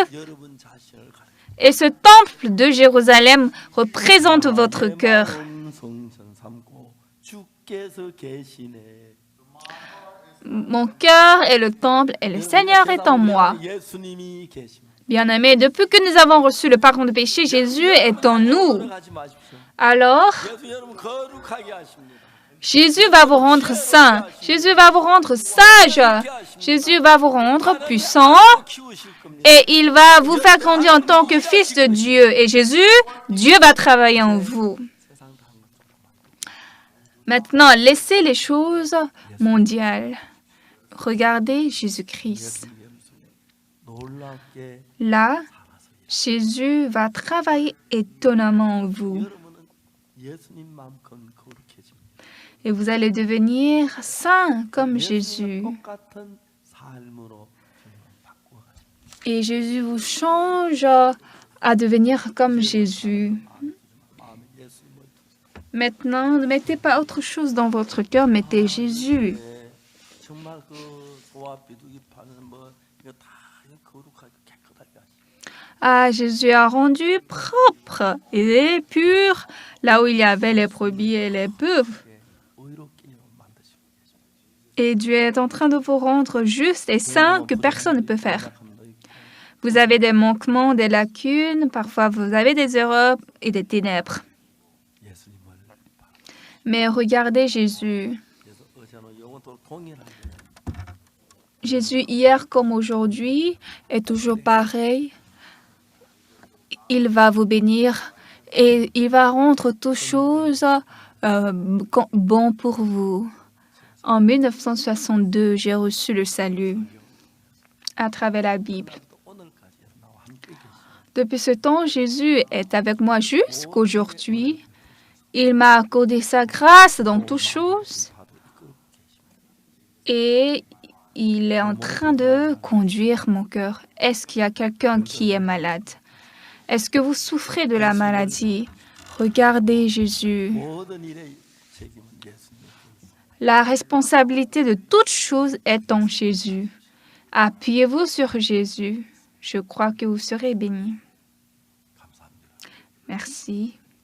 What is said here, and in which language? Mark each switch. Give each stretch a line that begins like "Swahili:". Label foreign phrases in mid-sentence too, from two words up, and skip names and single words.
French: Et ce temple de Jérusalem représente votre cœur. Mon cœur est le temple et le Seigneur est en moi. Bien-aimés, depuis que nous avons reçu le pardon de péché, Jésus est en nous.
Korean: 노력하지 마십시오.
French: Alors,
Korean: 예수 여러분 거룩하게 하십니다.
French: Jésus va vous rendre saint. Jésus va vous rendre sage. Jésus va vous rendre puissant.
Korean: 키우실 겁니다.
French: Et il va vous faire grandir en tant que fils de Dieu. Et Jésus, Dieu va travailler en vous.
Korean: 세상 다 한 것처럼.
French: Maintenant, laissez les choses mondiales. Regardez Jésus-Christ.
Korean: 예수님 놀랍게
French: Là, Jésus va travailler étonnamment en vous.
Korean: 여러분은 예수님만큼 거룩해집니다.
French: Et vous allez devenir saint comme Jésus.
Korean: 똑같은 삶으로 바꾸어 가십니다.
French: Et Jésus vous change à devenir comme Jésus.
Korean: 마음에 예수님을 두세요.
French: Maintenant, ne mettez pas autre chose dans votre cœur, mettez Jésus.
Korean: 네, 정말 그 소와 비둘기 파는 뭐 이거 다 거룩하게 깨끗하게 하시고
French: Ah, Jésus a rendu propre et pur là où il y avait les brebis et les bœufs.
Korean: 의롭게 만드시고 계십니다.
French: Et Dieu est en train de vous rendre juste et saint que personne ne peut faire. Vous avez des manquements, des lacunes, parfois vous avez des erreurs et des ténèbres.
Korean: 예수님을
French: Mais regardez Jésus.
Korean: 그래서 어제는 영원토록 동일하게
French: Jésus, hier comme aujourd'hui, est toujours pareil. Il va vous bénir et il va rendre toutes choses bon pour vous. En 1962, j'ai reçu le salut à travers la Bible.
Korean: 또 오늘까지 나와 함께 계십니다.
French: Depuis ce temps, Jésus est avec moi jusqu'aujourd'hui. Il m'a accordé sa grâce dans toutes choses
Korean: 봐도 이끌고 계십니다.
French: et il est en train de conduire mon cœur. Est-ce qu'il y a quelqu'un qui est malade? Est-ce que vous souffrez de la maladie? Regardez Jésus.
Korean: 모든 일의 책임은 예수님께 있습니다.
French: La responsabilité de toute chose est en Jésus. Appuyez-vous sur Jésus. Je crois que vous serez bénis.
Korean: 감사합니다.
French: Merci.